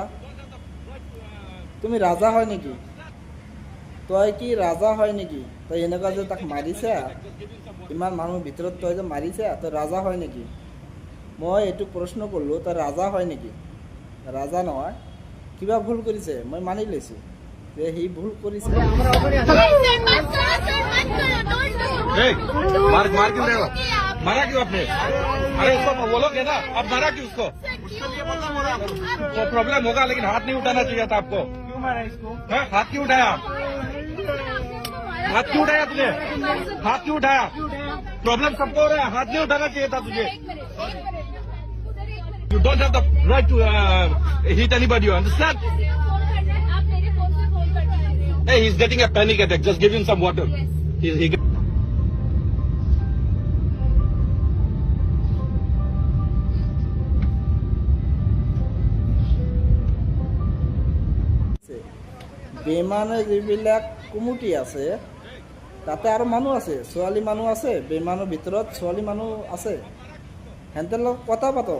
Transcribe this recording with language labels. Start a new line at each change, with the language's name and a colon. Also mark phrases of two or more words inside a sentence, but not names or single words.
Assamese: তুমি ৰাজা হয় নেকি? তই কি ৰাজা হয় নেকি? তই এনেকুৱা যে তাক মাৰিছে, ইমান মানুহৰ ভিতৰত তই যে মাৰিছে, তই ৰাজা হয় নেকি? মই এইটো প্ৰশ্ন কৰিলোঁ, তই ৰাজা হয় নেকি? ৰাজা নহয়, কিবা ভুল কৰিছে, মই মানি লৈছোঁ যে সি ভুল কৰিছে।
Hindi: मार क्यों रहे हो? मारा क्यों आपने? अरे उसको बोलोगे ना, आप मारा क्यों उसको? तो प्रॉब्लम होगा, लेकिन हाथ नहीं उठाना चाहिए था आपको। क्यों मारा इसको? हाथ क्यों उठाया? हाथ क्यों उठाया तुझे? हाथ क्यों उठाया? प्रॉब्लम सबको हो रहा है, हाथ नहीं उठाना चाहिए था तुझे।
English: You don't have the right to hit anybody, you understand? Hey, he's getting a panic attack. Just give him some water. He
Assamese: বেমানে যিবিলাক কুমুটি আছে তাতে আৰু মানুহ আছে, ছোৱালী মানুহ আছে, বেমানৰ ভিতৰত ছোৱালী মানুহ আছে, সিহঁতৰ লগত কথা পাতক।